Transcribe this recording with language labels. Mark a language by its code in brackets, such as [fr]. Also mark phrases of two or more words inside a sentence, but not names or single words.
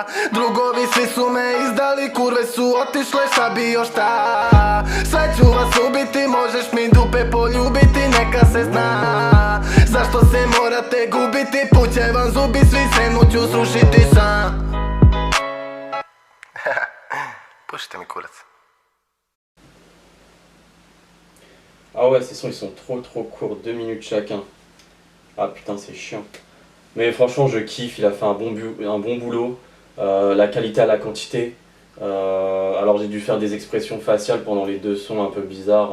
[sr] Drugovi svi su me izdali, kurve su otišle, šta bi još ta. Sve ću vas ubiti, možeš mi dupe poljubiti, neka se zna. Zašto se morate gubiti, put će vam zubi, svi srenu ću srušiti sam. Pušite mi kurac. [fr] Ah ouais, ces sons ils sont trop courts, 2 minutes chacun. Ah putain, c'est chiant. Mais franchement, je kiffe, il a fait un bon boulot. La qualité à la quantité. Alors j'ai dû faire des expressions faciales pendant les 2 sons un peu bizarres.